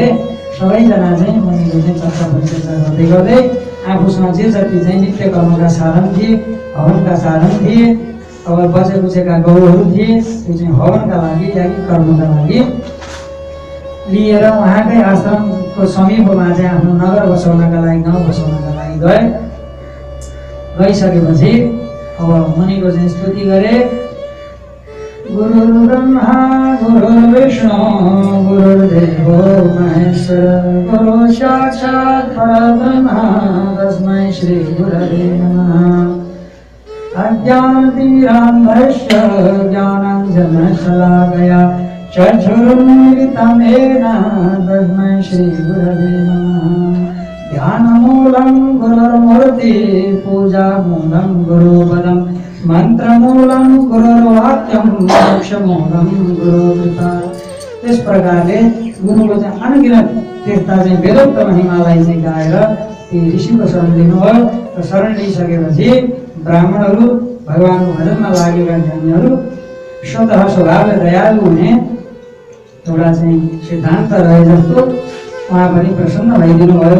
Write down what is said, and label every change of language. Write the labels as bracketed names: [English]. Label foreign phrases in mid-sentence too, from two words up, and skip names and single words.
[Nepali] सबैजना चाहिँ मुनिको चाहिँ चर्चा परिचर्चा गर्दै गर्दै आफूसँग जे जति चाहिँ नित्य कर्मका साधन थिए, हवनका साधन थिए, अब बचेकुचेका गौहरू थिए, त्यो चाहिँ हवनका लागि याज्ञिक कर्मका लागि लिएर उहाँकै आश्रमको समीपमा चाहिँ आफ्नो नगर बसाउनका लागि, गाउँ बसाउनका लागि गइसकेपछि अब मुनिको चाहिँ स्तुति गरे। [Sanskrit] गुरुर्ब्रह्मा गुरुर्विष्णु गुरुर्देवो महेश्वर गुरु साक्षात् परब्रह्म तस्मै श्री गुरवे नमः। अज्ञानतिमिरान्धस्य ज्ञानाञ्जनशलाकया चक्षुरुन्मिलितं येन तस्मै श्री गुरवे नमः। ध्यानमूलं गुरुर्मूर्ति पूजामूलं गुरुपदम् मन्त्रमूलं गुरुर्वाक्यं मोक्षमूलं गुरुकृपा। [Nepali] त्यस प्रकारले गुरुको चाहिँ अनगिनत तीर्थ चाहिँ वेदोक्त महिमालाई चाहिँ गाएर ती ऋषिको शरण लिनुभयो। र शरण लिइसकेपछि ब्राह्मणहरू, भगवानको भजनमा लागेका ज्ञानीहरू स्वतः स्वभावले दयालु हुने एउटा चाहिँ सिद्धान्त रहे जस्तो उहाँ पनि प्रसन्न भइदिनु भयो।